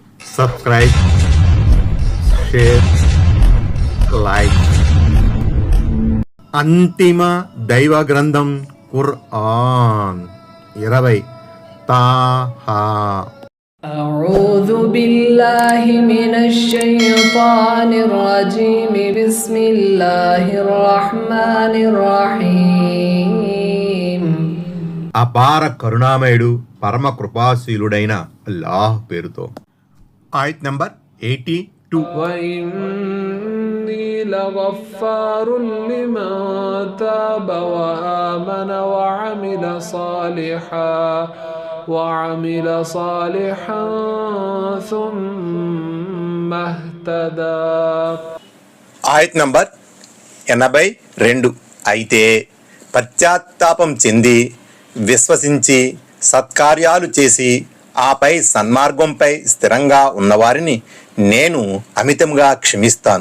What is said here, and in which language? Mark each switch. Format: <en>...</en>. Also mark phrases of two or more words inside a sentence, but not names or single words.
<en>Subscribe, share, like.</en> <te>అంతిమ దైవ గ్రంథం ఖురాన్ 20 తాహా.</te> <ar>أعوذ بالله من الشيطان الرجيم بسم الله الرحمن الرحيم.</ar> <te>అపార కరుణామయుడు పరమ కృపాశీలుడైన అల్లాహ్ పేరుతో. ఆయత్ నంబర్ 82.</te> <ar>وإني لغفار لمن تاب وآمن وعمل صالحا ثم اهتدى.</ar> <te>ఆయత్ నంబర్ 82. అయితే పశ్చాత్తాపం చెంది విశ్వసించి సత్కార్యాలు చేసి ఆపై సన్మార్గంపై స్థిరంగా ఉన్నవారిని నేను అమితంగా క్షమిస్తాను.</te>